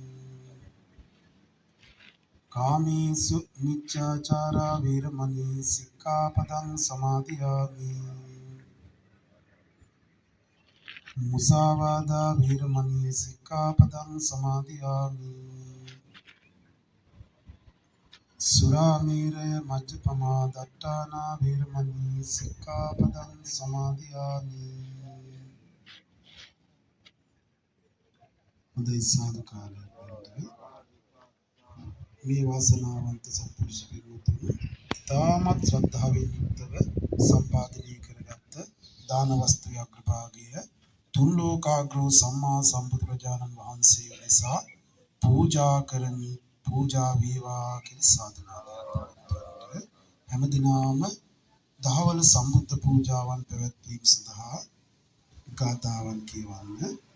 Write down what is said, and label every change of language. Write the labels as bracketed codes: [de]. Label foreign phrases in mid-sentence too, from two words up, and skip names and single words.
[pi] කාමේසු මිච්ඡාචාරා වේරමණී සික්ඛාපදං සමාදියාමි මුසාවාදා වේරමණී සික්ඛාපදං සමාදියාමි සුරාමේරය මජ්ජපමා දට්ඨානා වේරමණී සික්ඛාපදං සමාදියාමි [si] හොඳයි සාදුකාරය මේ වාසනාවන්ත සත්පුරුෂ පිරිතුන් තාමත් ශ්‍රද්ධාවෙන් යුක්තව සම්පාදනය කරගත්ත දාන වස්තු අග්‍රභාගය තුන් ලෝකාග්‍රෝ සම්මා සම්බුදුරජාණන් වහන්සේ නිසා පූජා කරමි පූජා වේවා කියලා සාධනාවක් හැමදිනම දහවල සම්බුද්ධ පූජාවන් පැවැත්වීම සඳහා ගාථාවන් කියවන්න